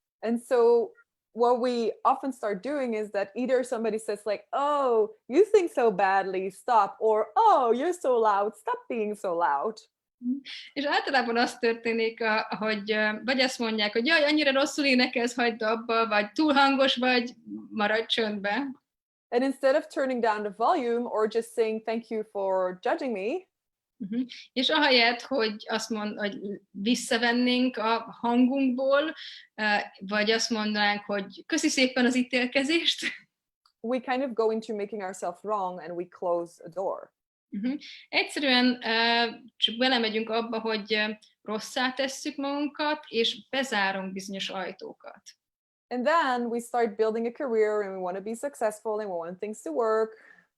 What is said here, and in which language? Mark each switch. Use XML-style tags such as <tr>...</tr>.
<en>And so what we often start doing is that either somebody says like, oh, you think so badly, stop, or oh, you're so loud, stop being so loud.</en> <hu>És általában az történik, hogy vagy azt mondják, hogy jaj, annyira rosszul énekelsz, hagyd abba, vagy túl hangos vagy, maradj csöndbe.</hu> <en>And instead of turning down the volume or just saying thank you for judging me,</en> <hu>és ahelyett, hogy hogy visszavennénk a hangunkból, vagy azt mondanánk, hogy köszi szépen az ítélkezést,</hu> <en>we kind of go into making ourselves wrong and we close a door.</en> <hu>Egyszerűen csak belemegyünk abba, hogy rosszá tesszük magunkat, és bezárunk bizonyos ajtókat.</hu> <en>And then we start building a career and we want to be successful and we want things to work.</en>